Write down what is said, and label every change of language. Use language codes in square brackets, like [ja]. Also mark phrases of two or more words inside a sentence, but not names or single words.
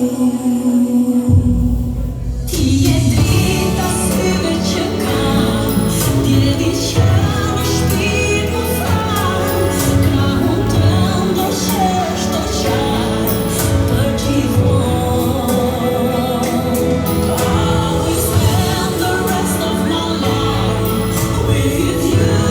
[sq] Ti je drita syve që kam, ti e di që në shpirt më fal, krahun tënd do shesh do qaj për gjithmonë. [en] I will spend the rest of my life with you.